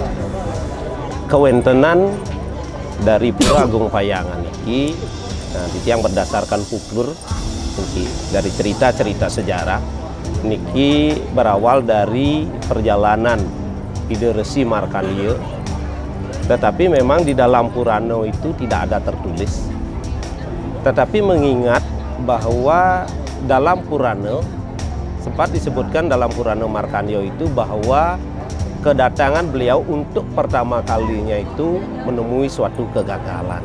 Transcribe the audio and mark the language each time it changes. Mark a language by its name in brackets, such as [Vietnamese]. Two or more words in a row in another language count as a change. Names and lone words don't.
[Indonesian] Kewentenan dari Pura Agung Payangan [Balinese] iki nah titiang [Indonesian] berdasarkan folklor niki dari cerita-cerita sejarah niki berawal dari perjalanan Ide Resi Markandeya. Tetapi memang di dalam Purana itu tidak ada tertulis. Tetapi mengingat bahwa dalam Purana, sempat disebutkan dalam Purana Markandeya itu bahwa kedatangan beliau untuk pertama kalinya itu menemui suatu kegagalan.